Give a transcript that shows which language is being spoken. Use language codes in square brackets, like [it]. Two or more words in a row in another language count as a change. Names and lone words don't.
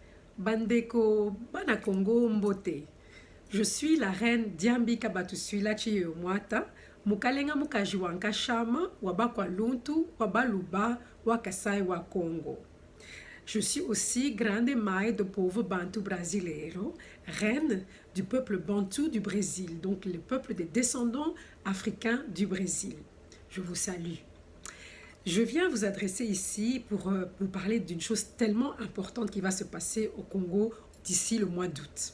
[ln] Bandeko Bana Congo Mbote. [fr] Je suis la reine Diambi Kabatuswila Chiyomwata, Mukalenga Mukajiwanka Shama, Wabakwa Luntu, Wabaluba, Wakasai wa Congo. Je suis aussi [pt] grande mãe [fr] de pauvre Bantu brasileiro, reine du peuple Bantu du Brésil, donc le peuple des descendants africains du Brésil. Je vous salue. Je viens vous adresser ici pour vous parler d'une chose tellement importante qui va se passer au Congo d'ici le mois d'août.